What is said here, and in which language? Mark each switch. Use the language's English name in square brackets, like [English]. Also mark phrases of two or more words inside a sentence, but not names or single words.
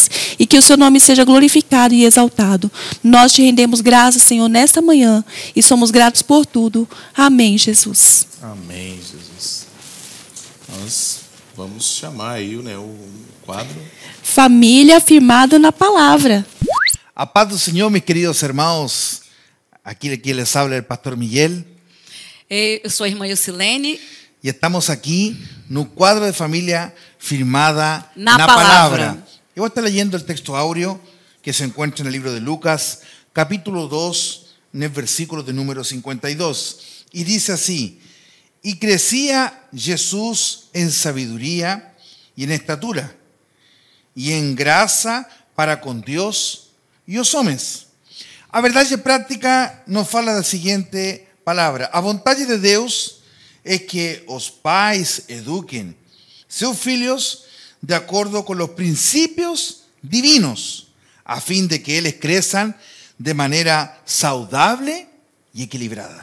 [Portuguese] E que o seu nome seja glorificado e exaltado. Nós te rendemos graças, Senhor, nesta manhã. E somos gratos por tudo. Amém, Jesus. Amém, Jesus. Nós vamos chamar aí, né, o quadro. Família firmada na palavra. A paz do Senhor, [Spanish] mis queridos hermanos. Aquí les habla el pastor Miguel. [Portuguese] Eu sou a irmã Yusilene. E estamos aqui no quadro de família firmada na palavra. [Spanish] Yo voy a estar leyendo el texto áureo que se encuentra en el libro de Lucas, capítulo 2, en el versículo de número 52. Y dice así: y crecía Jesús en sabiduría y en estatura y en graça para con Dios [Portuguese] e os homens. A verdade prática nos fala da seguinte palavra: a vontade de Deus é que os pais eduquem seus filhos de acordo com os princípios divinos, a fim de que eles cresçam de maneira saudável e equilibrada.